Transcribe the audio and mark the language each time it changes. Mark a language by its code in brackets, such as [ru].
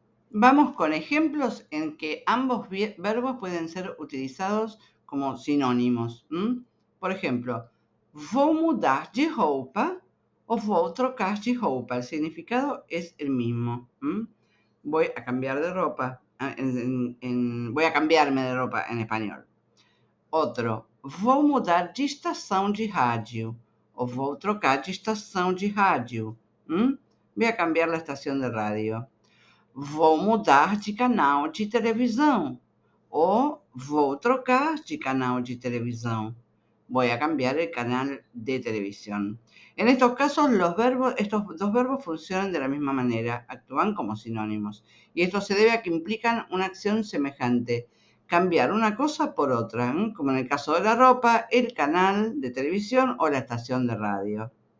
[es] Vamos con ejemplos en que ambos verbos pueden ser utilizados como sinónimos. Por ejemplo, [pt] vou mudar de roupa [es] o [pt] vou trocar de roupa. [es] El significado es el mismo. Voy a cambiar de ropa. Voy a cambiarme de ropa en español. Otro, [pt] vou mudar de estação de rádio [es] o [pt] vou trocar de estação de rádio. [es] Voy a cambiar la estación de radio. [pt] Vou mudar de canal de televisão ou vou trocar de canal de televisão. [es] Voy a cambiar el canal de televisión. En estos casos, estos dos verbos funcionan de la misma manera, actúan como sinónimos. Y esto se debe a que implican una acción semejante, cambiar una cosa por otra, como en el caso de la ropa, el canal de televisión o la estación de radio.